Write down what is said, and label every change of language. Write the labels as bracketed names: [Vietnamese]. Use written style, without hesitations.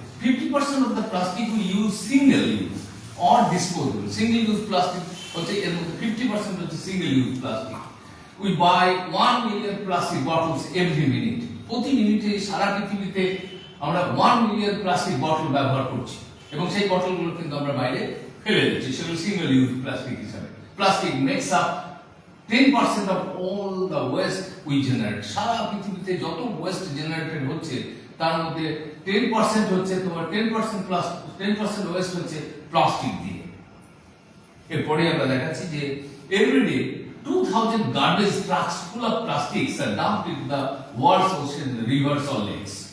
[English] 50% of the plastic we use single use or disposable. Single use plastic [Bangla] হচ্ছে এর মধ্যে 50% হচ্ছে [English] single use plastic. We buy 1 million plastic bottles every minute. [Bangla] প্রতি মিনিটে সারা পৃথিবীতে আমরা 1 মিলিয়ন প্লাস্টিক বটল ব্যবহার করছি, এবং সেই বটলগুলো কিন্তু আমরা বাইরে ফেলে দিচ্ছি, সেগুলো সিঙ্গেল ইউজ প্লাস্টিক হিসাবে। [English] Plastic makes up 10% of all the waste we generate. [Bangla] সারা পৃথিবীতে যত ওয়েস্ট জেনারেটেড হচ্ছে তার মধ্যে 10% হচ্ছে তোমার 10% প্লাস 10% ওয়েস্ট হচ্ছে প্লাস্টিক দিয়ে। এরপরে আমরা দেখাচ্ছি যে [English] Everyday 2000 garbage trucks full of plastics are dumped into the world's ocean, rivers or lakes.